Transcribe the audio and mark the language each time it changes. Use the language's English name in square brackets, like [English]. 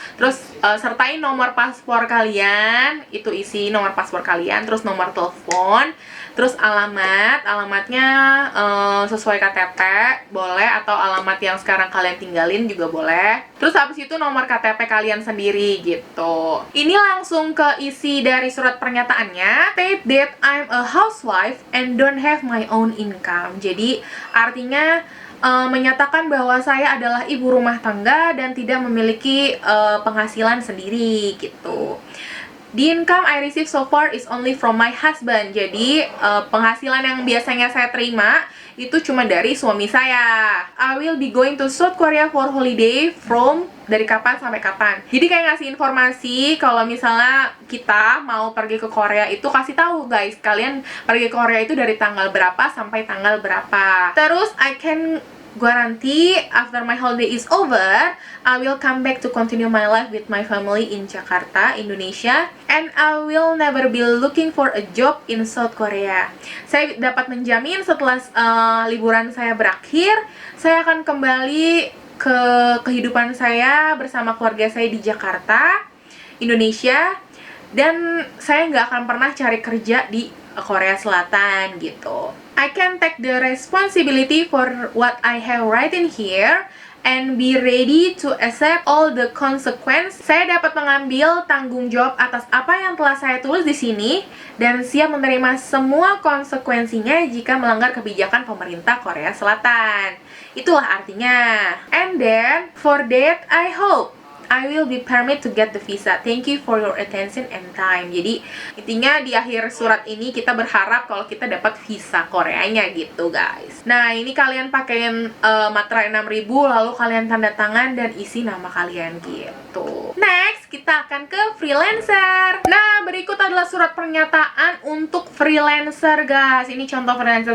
[Indonesian] Terus sertain nomor paspor kalian, itu isi nomor paspor kalian, terus nomor telepon, terus alamatnya sesuai KTP boleh, atau alamat yang sekarang kalian tinggalin juga boleh. Terus habis itu nomor KTP kalian sendiri gitu. Ini langsung ke isi dari surat pernyataannya. [English] State that I'm a housewife and don't have my own income. [Indonesian] Jadi artinya menyatakan bahwa saya adalah ibu rumah tangga dan tidak memiliki penghasilan sendiri gitu. [English] The income I receive so far is only from my husband. [Indonesian] Jadi penghasilan yang biasanya saya terima itu cuma dari suami saya. [English] I will be going to South Korea for holiday from [Indonesian] dari kapan sampai kapan. Jadi kayak ngasih informasi kalau misalnya kita mau pergi ke Korea itu kasih tahu guys, kalian pergi ke Korea itu dari tanggal berapa sampai tanggal berapa. Terus [English] I can [Indonesian] Gua nanti [English] after my holiday is over, I will come back to continue my life with my family in Jakarta, Indonesia, and I will never be looking for a job in South Korea. [Indonesian] Saya dapat menjamin setelah liburan saya berakhir, saya akan kembali ke kehidupan saya bersama keluarga saya di Jakarta, Indonesia, dan saya nggak akan pernah cari kerja di Korea Selatan gitu. [English] I can take the responsibility for what I have written here and be ready to accept all the consequences. [Indonesian] Saya dapat mengambil tanggung jawab atas apa yang telah saya tulis di sini dan siap menerima semua konsekuensinya jika melanggar kebijakan pemerintah Korea Selatan. Itulah artinya. [English] And then, for that, I hope I will be permit to get the visa. Thank you for your attention and time. [Indonesian] Jadi intinya di akhir surat ini kita berharap kalau kita dapat visa Koreanya gitu guys. Nah ini kalian pakein materai 6000, lalu kalian tanda tangan dan isi nama kalian gitu. Next kita akan ke freelancer. Nah berikut adalah surat pernyataan untuk freelancer guys. Ini contoh freelancer.